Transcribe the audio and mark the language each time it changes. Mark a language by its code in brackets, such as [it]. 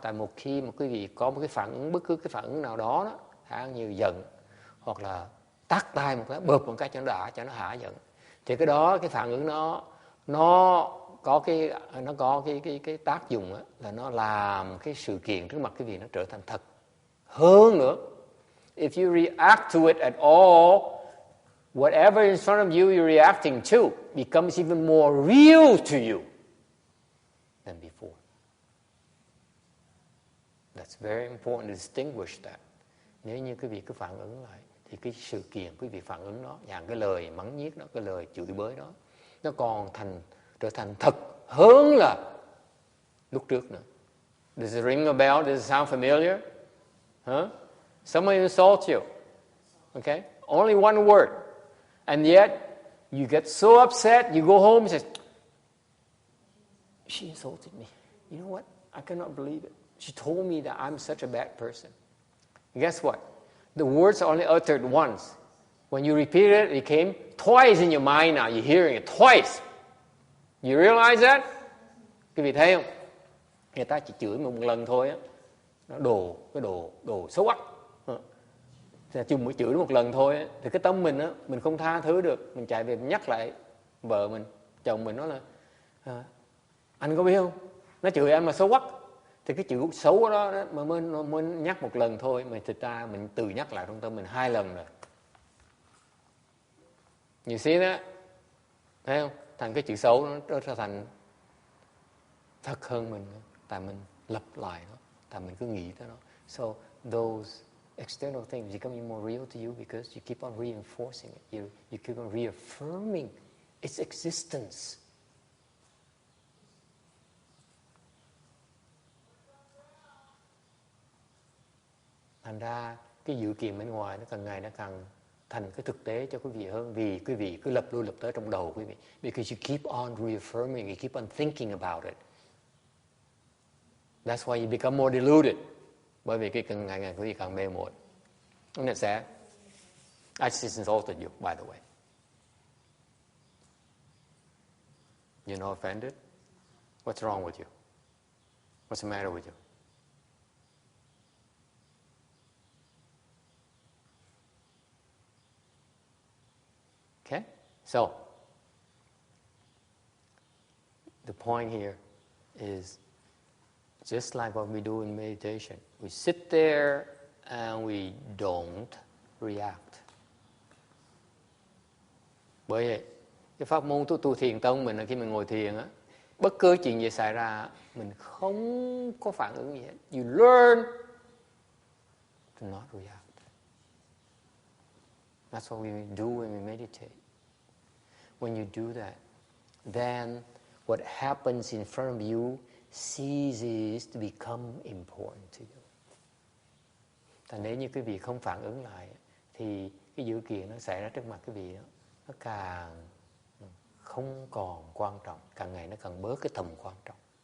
[vi] Tại một khi mà quý vị có một cái phản ứng, bất cứ cái phản ứng nào đó, như giận, hoặc là tát tay một cái, bợp một cái cho nó đã, cho nó hạ giận, thì cái đó, cái phản ứng nó có cái tác dụng đó, là nó làm cái sự kiện trước mặt quý vị nó trở thành thật hơn nữa. [en] If you react to it at all, whatever in front of you you're reacting to becomes even more real to you than before. That's very important to distinguish that. [vi] Nếu như quý vị cứ phản ứng lại, thì cái sự kiện quý vị phản ứng đó, dạng cái lời mắng nhiếc đó, cái lời chửi bới đó, nó còn trở thành thật hơn là lúc trước nữa. [en] Does it ring a bell? Does it sound familiar? Huh? Someone insults you. Okay? Only one word. And yet, you get so upset, you go home and say, she insulted me. You know what? I cannot believe it. She told me that I'm such a bad person. Guess what? The words are only uttered once. When you repeat it, it came twice in your mind now. You're hearing it twice. You realize that? [vi] Quý vị thấy không? Người ta chỉ chửi một lần thôi á, nó đồ xấu ác. Chung mới chửi một lần thôi á, thì cái tâm mình á, mình không tha thứ được, mình chạy về mình nhắc lại vợ mình, chồng mình, nói là anh có biết không? Nó chửi em mà xấu ác. Thì cái chữ xấu đó mà mới nhắc một lần thôi, mà thực ra mình tự nhắc lại trong tâm mình 2 lần rồi. [en] You see that? [vi] Thấy không? Thành cái chữ xấu nó trở thành thật hơn mình, tại mình lặp lại nó, tại mình cứ nghĩ tới nó. [en] So those external things becoming more real to you because you keep on reinforcing it. You keep on reaffirming its existence. [vi] Thành ra cái dự kiện bên ngoài nó càng ngày nó càng thành cái thực tế cho quý vị hơn, vì quý vị cứ lập lui lập tới trong đầu quý vị. [en] Because you keep on reaffirming, you keep on thinking about it. That's why you become more deluded. [vi] Bởi vì cái càng ngày quý vị càng mê muội. [en] Isn't it sad? I just insulted you, by the way. You're not offended? What's wrong with you? What's the matter with you? Okay? So, the point here is just like what we do in meditation. We sit there and we don't react. [vi] Bởi vậy, cái pháp môn tu thiền tông mình là khi mình ngồi thiền á, bất cứ chuyện gì xảy ra, mình không có phản ứng gì hết. [en] You learn to not react. That's what we do when we meditate. When you do that, then what happens in front of you ceases to become important to you. [vi] Thành nếu như quý vị không phản ứng lại, thì cái dữ kiện nó xảy ra trước mặt quý vị đó, nó càng không còn quan trọng, càng ngày nó càng bớt cái tầm quan trọng.